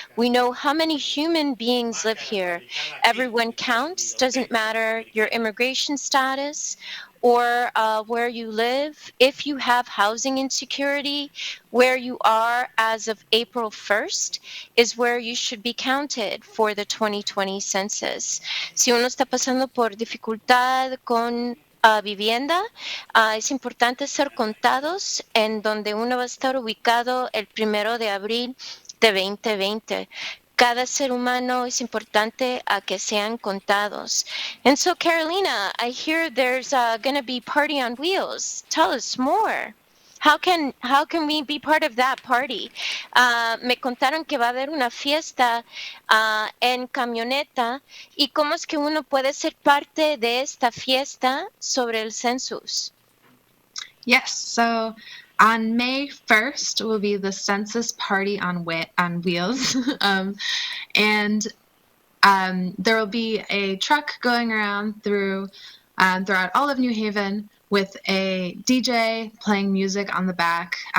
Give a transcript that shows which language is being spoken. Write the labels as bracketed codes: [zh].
[en] We know how many human beings live here. Everyone counts, doesn't matter your immigration status or where you live. If you have housing insecurity, where you are as of April 1st is where you should be counted for the 2020 census. [es] Si uno está pasando por dificultad con vivienda, es importante ser contados en donde uno va a estar ubicado el 1 de abril de 2020. Cada ser humano es importante a que sean contados. [en] And so, Carolina, I hear there's going to be Party on Wheels. Tell us more. How can we be part of that party? [es] Me contaron que va a haber una fiesta en camioneta y cómo es que uno puede ser parte de esta fiesta sobre el census. [en] Yes, so on May 1st will be the Census Party on Wheels. And there will be a truck going around throughout all of New Haven with a DJ playing music on the back.